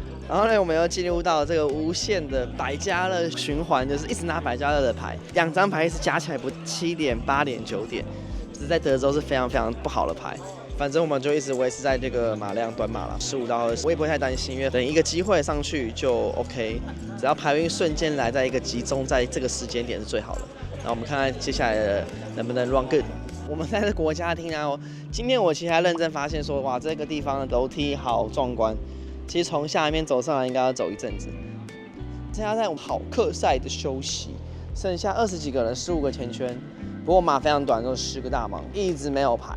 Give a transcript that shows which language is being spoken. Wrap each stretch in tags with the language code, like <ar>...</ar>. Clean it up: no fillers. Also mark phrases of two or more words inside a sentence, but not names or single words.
<zh>然後呢，我們又進入到這個無限的百家樂循環，就是一直拿百家樂的牌，2張牌一直加起來不7點、8點、9點，只是在德州是非常非常不好的牌。反正我們就一直維持在这個馬量短馬了，15到20，我也不會太擔心，因為等一個機會上去就 OK， 只要牌運瞬間來，在一個集中在這個時間點是最好的。那我們看看接下來能不能</zh> <en>run good。</en> <zh>我們在這國家廳啊，今天我其實還認真發現說，哇，這個地方的樓梯好壯觀。其實從下面走上來應該要走一陣子。現在在好克賽的休息，剩下20幾個人，15個前圈。不過馬非常短，就10個大盲，一直沒有牌。</zh>